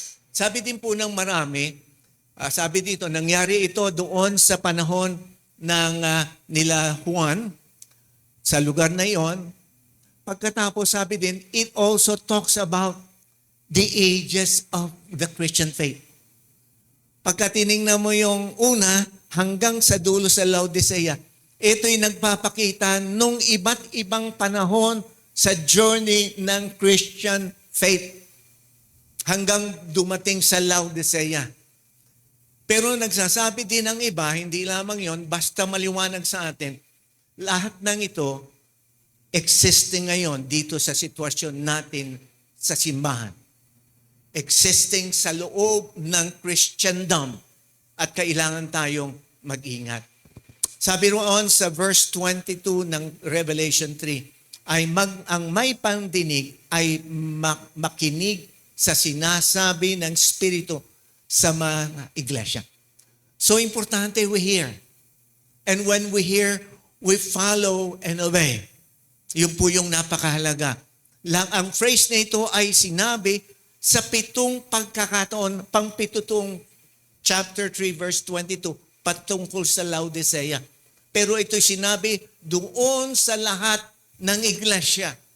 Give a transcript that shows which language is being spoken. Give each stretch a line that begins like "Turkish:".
Filipino: Sabi din po ng marami, sabi dito, nangyari ito doon sa panahon ng nila Juan, sa lugar na iyon. Pagkatapos sabi din,
English: it also talks about the ages of the Christian faith.
Filipino: Pagka tinignan mo yung una, hanggang sa dulo sa Laodicea, ito'y nagpapakita nung iba't ibang panahon sa journey ng Christian faith hanggang dumating sa Laodicea. Pero nagsasabi din ng iba, hindi lamang yon, basta maliwanag sa atin, lahat ng ito existing ngayon dito sa sitwasyon natin sa simbahan. Existing sa loob ng Christendom at kailangan tayong mag-ingat. Sabi roon sa verse 22 ng Revelation 3, ang may pandinig ay makinig sa sinasabi ng Espiritu sa mga iglesia.
English: So
Filipino: importante
English: we hear. And when we hear, we follow and obey.
Filipino: Yun po yung napakahalaga. Ang phrase na ito ay sinabi sa 7 pagkakataon, pang-pitutong chapter 3 verse 22, patungkol sa Laodicea. Pero ito'y sinabi doon sa lahat ng iglesia.